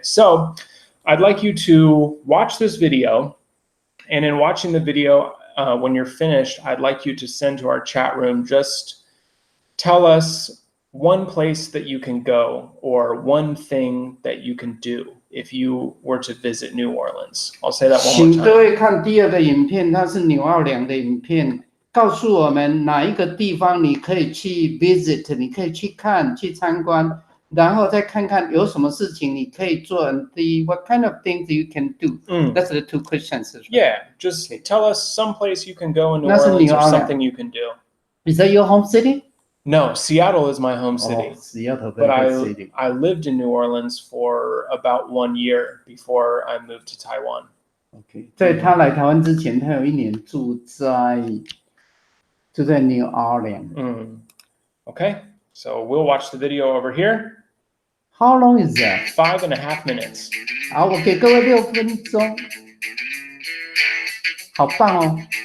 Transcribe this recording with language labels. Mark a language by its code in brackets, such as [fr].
[en] So I'd like you to watch this video, and in watching the video, when you're finished, I'd like you to send to our chat room, just tell us one place that you can go or one thing that you can do if you were to visit New Orleans. I'll say that one more time. [zh] 请各位看第2个影片，它是纽奥良的影片，告诉我们哪一个地方你可以去 visit， 你可以去看、去参观，然后再看看有什么事情你可以做 [en] and see what kind of things you can do. That's the 2 questions. Yeah, just tell us some place you can go in New [zh] 那是 [en] Orleans [zh] 纽 [en] or [zh] 奥良。 [en] something you can do. Is that your home city? No, Seattle is my home city. Seattle, but city. I lived in New Orleans for about 1 year before I moved to Taiwan. Okay. [zh] 在他来台湾之前，他有1年住在 New Orleans. [en] Okay, so we'll watch the video over here. How long is that? 5.5 minutes. [zh] 好，我给各位6分钟。好棒哦。